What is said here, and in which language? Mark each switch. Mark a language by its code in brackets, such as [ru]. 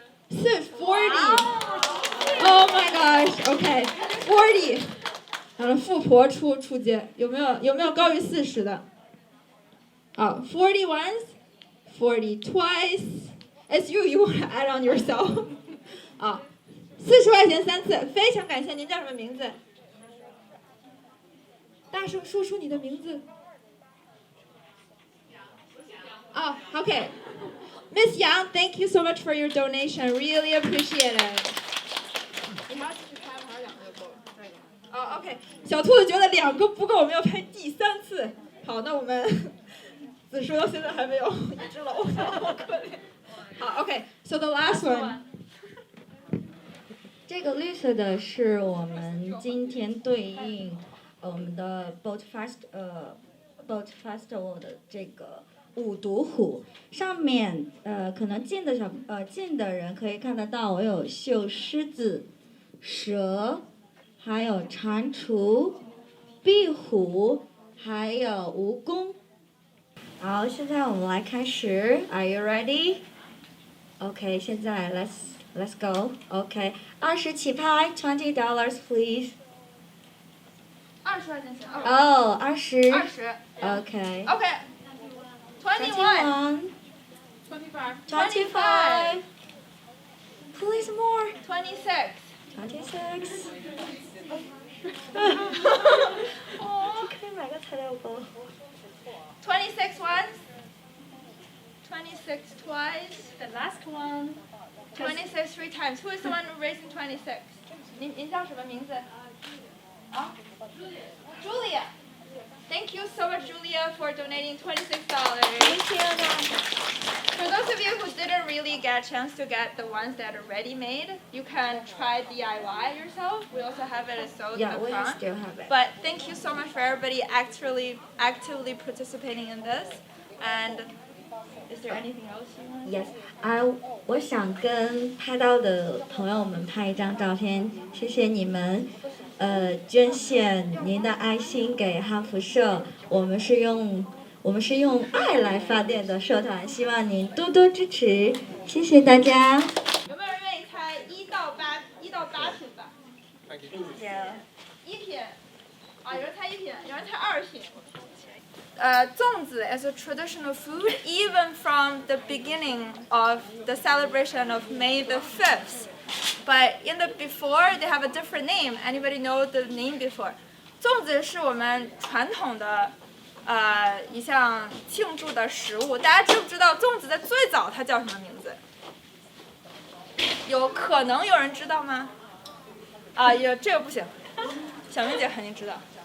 [en] 40. Oh my gosh. Okay. 40. [zh] 然后富婆出街，有没有高于40的？ [en] 40 once, 40 twice. It's you want to add on yourself. [zh] 40块钱3次，非常感谢。您叫什么名字大声说出你的名字。 [en] Oh, okay. Miss Yang, thank you so much for your donation. Really appreciate it. [zh] 你还要继续拍吗？还是2个就够了？哦 ，OK。小兔子觉得2个不够，我们要拍第3次。好，那我们子叔到现在还没有一只老鼠，好可怜。 [en] 好 ，OK. So the last one. [zh] 这个绿色的是我们今天对应我们的 Boat Festival 的这个五毒虎，上面可能近的人可以看得到，我有绣狮子、蛇，还有蟾蜍、壁虎，还有蜈蚣。好，现在我们来开始 ， [en] Are you ready? OK， [zh] 现在 [en] Let's go. OK， [zh] 20起拍，$ [en] 20 please. [zh] 20块钱行。哦，20。 20。 OK。 [en] OK。 21. 25. Please more. 26. [zh] 哦，可以买个材料包。 [en] 26 once. 26 twice. The last one. 26 3 times. Who is the one raising 26? [zh] 您叫什么名字？ [en] 啊 Julia. Thank you so much, Julia, for donating $26. Thank you. For those of you who didn't really get a chance to get the ones that are ready-made, you can try DIY yourself. We also have it sold Yeah, in the we front. still have it. But thank you so much for everybody actively participating in this. And is there anything else you want? Yes. [zh] 我想跟拍到的朋友们拍一张照片，谢谢你们。捐献您的爱心给汉服社，我们是用爱来发电的社团，希望您多多支持，谢谢大家。有没有人愿意猜1到8品吧？1品，有人猜1品，有人猜2品。 [en] 粽子 is a traditional food even from the beginning of the celebration of May the 5th. But in the before, they have a different name. Anybody know the name before? [zh] 粽子是我们传统的一项庆祝的食物。大家知不知道粽子在最早它叫什么名字？有可能有人知道吗？这个不行，小明姐肯定知道。